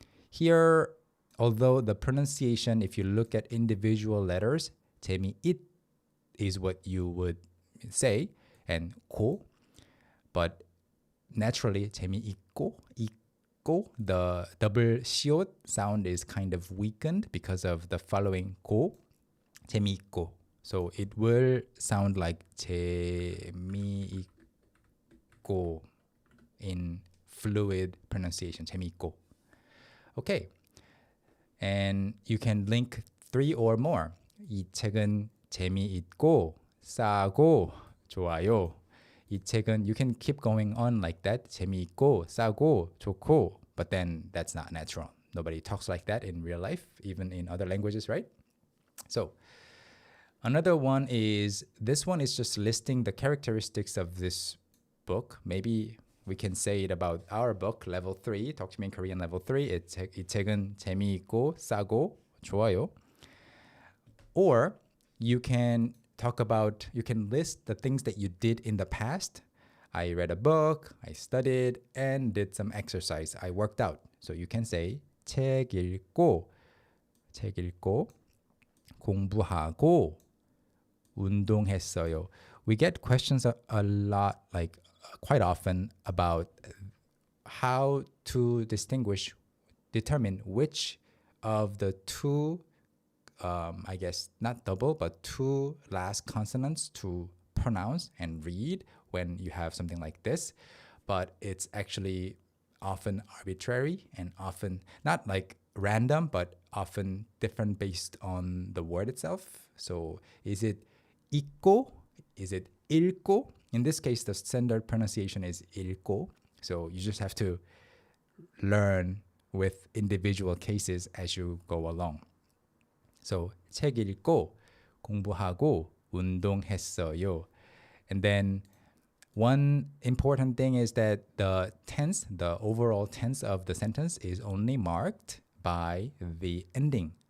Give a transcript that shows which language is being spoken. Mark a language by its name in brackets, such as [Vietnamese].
[English] Here, although the pronunciation, if you look at individual letters, 재미있 is what you would say, and 고, but naturally 재미있고, 있고, the double 시옷 sound is kind of weakened because of the following 고, 재미있고. So it will sound like 재미있고 in fluid pronunciation, 재미있고. Okay, and you can link 3 or more. [Korean] 이 책은 재미있고 싸고 좋아요. 이 책은, [English] you can keep going on like that. [Korean] 재미있고 싸고 좋고, [English] but then that's not natural. Nobody talks like that in real life, even in other languages, right? So another one is, this one is just listing the characteristics of this book. Maybe we can say it about our book, level 3, Talk to Me in Korean level 3. [Korean] 이 책은 재미있고 싸고 좋아요. [English] Or you can talk about, you can list the things that you did in the past. I read a book, I studied, and did some exercise. I worked out. So you can say [Korean] 책 읽고 공부하고 운동했어요. [English] We get questions a lot, like quite often, about how to determine which of the 2 I guess not double, but 2 last consonants to pronounce and read when you have something like this. But it's actually often arbitrary and often not like random, but often different based on the word itself. So is it 읽고? Is it 읽고? In this case, the standard pronunciation is 읽고. So you just have to learn with individual cases as you go along. [Korean] So 책 읽고 공부하고 운동했어요. [English] And then one important thing is that the tense, the overall tense of the sentence is only marked by the ending.